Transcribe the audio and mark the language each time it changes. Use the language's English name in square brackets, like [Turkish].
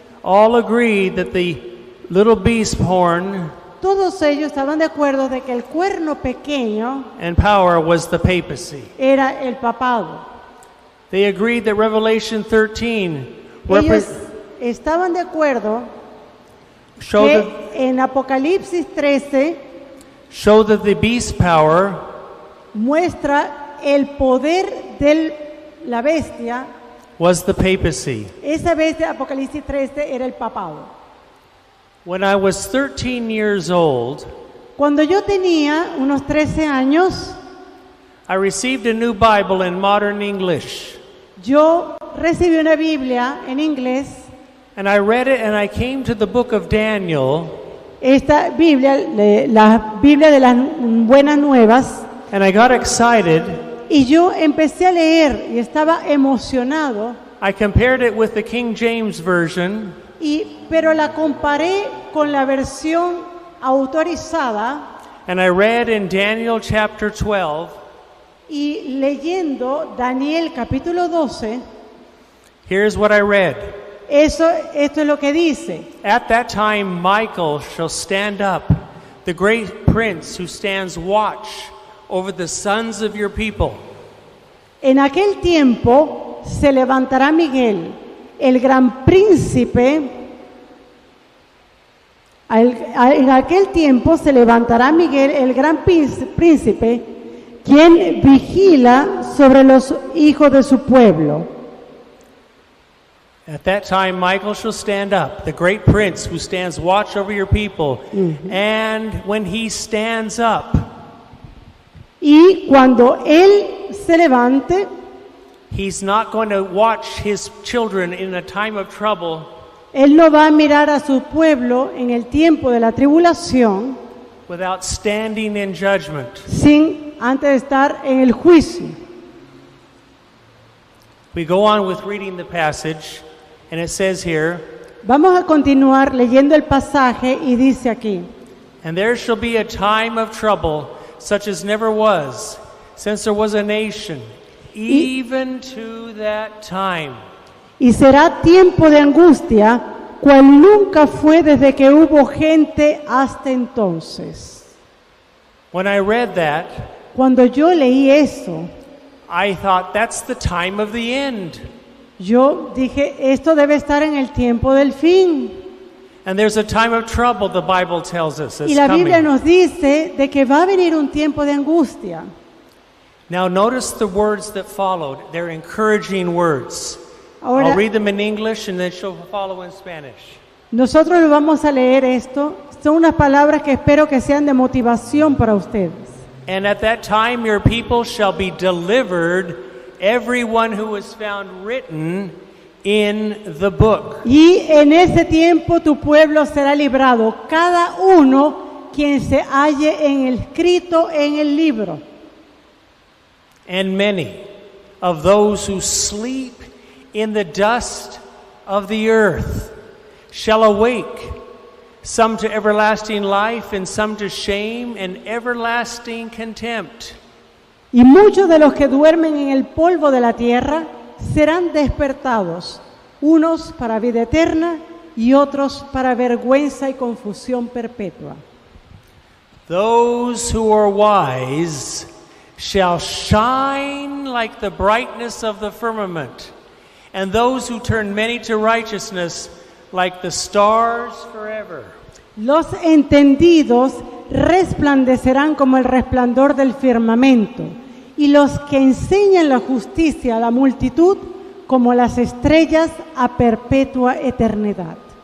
[English] all agreed that the little beast horn [Spanish] Todos ellos estaban de acuerdo de que el cuerno pequeño [English] and power was the papacy. [Spanish] era el papado. [English] They agreed that Revelation 13 [Spanish] Ellos estaban de acuerdo [English] showed [Spanish] que en Apocalipsis 13 [English] that the beast power [Spanish] muestra el poder de la bestia. [English] was the papacy. [Spanish] Esa bestia, Apocalipsis 13, era el papado. [English] When I was 13 years old, [Spanish] Cuando yo tenía unos 13 años, [English] I received a new Bible in modern English. [Spanish] yo recibí una Biblia en inglés. [English] And I read it and I came to the book of Daniel. [Spanish] Esta Biblia, la Biblia de las Buenas Nuevas. [English] And I got excited. [Spanish] Y yo empecé a leer y estaba emocionado. [English] I compared it with the King James Version. [Spanish] Pero la comparé con la versión autorizada. [English] And I read in Daniel chapter 12. [Spanish] Y leyendo Daniel capítulo 12. [English] Here's what I read. [Spanish] esto es lo que dice. [English] At that time Michael shall stand up, the great prince who stands watch over the sons of your people. [Spanish] En aquel tiempo se levantará Miguel, el gran príncipe. En aquel tiempo se levantará Miguel, el gran príncipe, quien vigila sobre los hijos de su pueblo. [English] At that time Michael shall stand up, the great prince who stands watch over your people. And when he stands up, [Spanish] Y cuando él se levante, [English] he's not going to watch his children in a time of trouble [Spanish] él no va a mirar a su pueblo en el tiempo de la tribulación [English] without standing in judgment. [Spanish] sin antes de estar en el juicio. [English] We go on with reading the passage, and it says here, [Spanish] Vamos a continuar leyendo el pasaje y dice aquí: [English] and there shall be a time of trouble, such as never was, since there was a nation, even to that time. [Spanish] Y será tiempo de angustia, cual nunca fue desde que hubo gente hasta entonces. [English] When I read that, [Spanish] Cuando yo leí eso, [English] I thought that's the time of the end. [Spanish] yo dije, esto debe estar en el tiempo del fin. [English] And there's a time of trouble, the Bible tells us, [Spanish] Y [English] that's [Spanish] la Biblia [English] coming. [Spanish] nos dice de que va a venir un tiempo de angustia. [English] Now notice the words that followed. They're encouraging words. [Spanish] Ahora, [English] I'll read them in English and then she'll follow in Spanish. [Spanish] nosotros lo vamos a leer esto. Son unas palabras que espero que sean de motivación para ustedes. [English] And at that time your people shall be delivered, everyone who is found written in the book. [Spanish] Y en ese tiempo tu pueblo será librado, cada uno quien se halle en el escrito en el libro. [English] And many of those who sleep in the dust of the earth shall awake, some to everlasting life and some to shame and everlasting contempt. [Spanish] Y muchos de los que duermen en el polvo de la tierra serán despertados, unos para vida eterna y otros para vergüenza y confusión perpetua. [English] Those who are wise shall shine like the brightness of the firmament, and those who turn many to righteousness like the stars forever. [Spanish] Los entendidos resplandecerán como el resplandor del firmamento, y los que enseñan la justicia a la multitud como las estrellas a perpetua eternidad.